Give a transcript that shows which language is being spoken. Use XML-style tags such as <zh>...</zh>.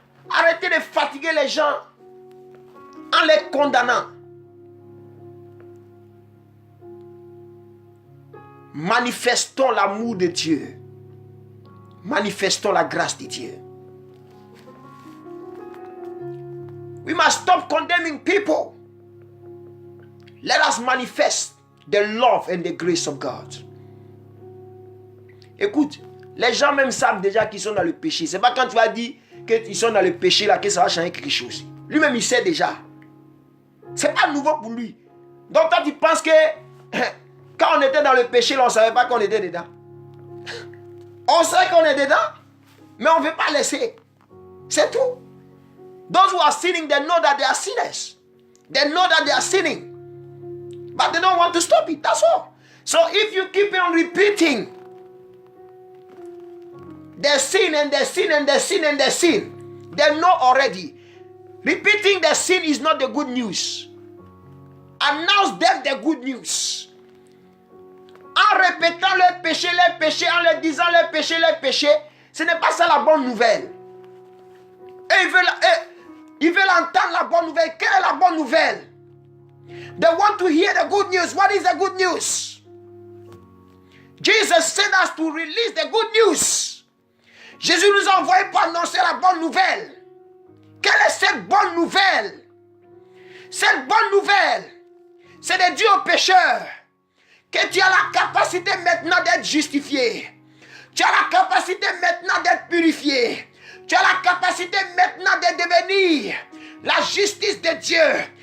<fr>Arrêtez de fatiguer les gens en les condamnant. Manifestons l'amour de Dieu. Manifestons la grâce de Dieu.</fr> <en>We must stop condemning people. Let us manifest the love and the grace of God.</en> <fr>Écoute, les gens même savent déjà qu'ils sont dans le péché. C'est pas quand tu vas dire qu'ils sont dans le péché là que ça va changer quelque chose. Lui-même il sait déjà. C'est pas nouveau pour lui. Donc toi tu penses que quand on était dans le péché là, on savait pas qu'on était dedans. On sait qu'on est dedans, mais on ne veut pas laisser. C'est tout.</fr> <en>Those who are sinning, they know that they are sinners. They know that they are sinning. But they don't want to stop it. That's all. So if you keep on repeating their sin and their sin and their sin and their sin, they know already. Repeating their sin is not the good news. Announce them the good news.</en> <fr>En répétant les péchés, en leur disant les péchés, ce n'est pas ça la bonne nouvelle. Et ils veulent entendre la bonne nouvelle. Quelle est la bonne nouvelle?</fr> <en>They want to hear the good news. What is the good news? Jesus sent us to release the good news.</en> <fr>Jésus nous a envoyé pour annoncer la bonne nouvelle. Quelle est cette bonne nouvelle? Cette bonne nouvelle, c'est de dire aux pécheurs que tu as la capacité maintenant d'être justifié. Tu as la capacité maintenant d'être purifié. Tu as la capacité maintenant de devenir la justice de Dieu.</fr>